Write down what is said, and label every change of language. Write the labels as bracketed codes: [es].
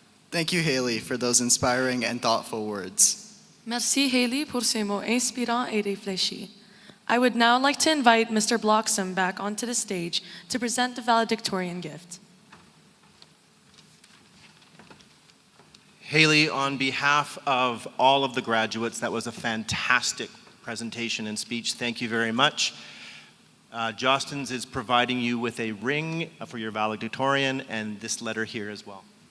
[en] Thank you, Haley, for those inspiring and thoughtful words. [fr] Merci Haley pour ces mots inspirants et réfléchis. [en] I would now like to invite Mr. Bloxham back onto the stage to present the valedictorian gift. Haley, on behalf of all of the graduates, that was a fantastic presentation and speech. Thank you very much. Jostens is providing you with a ring for your valedictorian and this letter here as well.